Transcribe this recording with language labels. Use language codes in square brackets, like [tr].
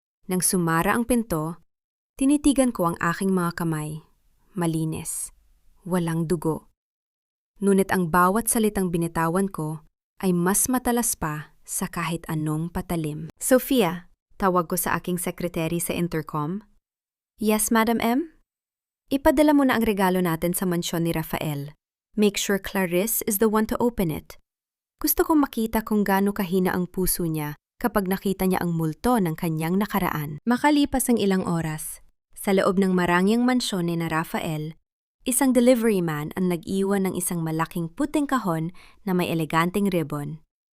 [tl] Nang sumara ang pinto, tinitigan ko ang aking mga kamay. Malinis. Walang dugo. Ngunit ang bawat salitang binitawan ko ay mas matalas pa sa kahit anong patalim. Sofia, tawag ko sa aking sekretary sa intercom. [en] Yes, Madam M? [tl] Ipadala mo na ang regalo natin sa mansyon ni Rafael. [en] Make sure Clarice is the one to open it. [tl] Gusto kong makita kung gaano kahina ang puso niya kapag nakita niya ang multo ng kanyang nakaraan. Makalipas ang ilang oras, sa loob ng marangyang mansyon ni na Rafael, isang delivery man ang nag-iwan ng isang malaking puting kahon na may eleganteng ribbon.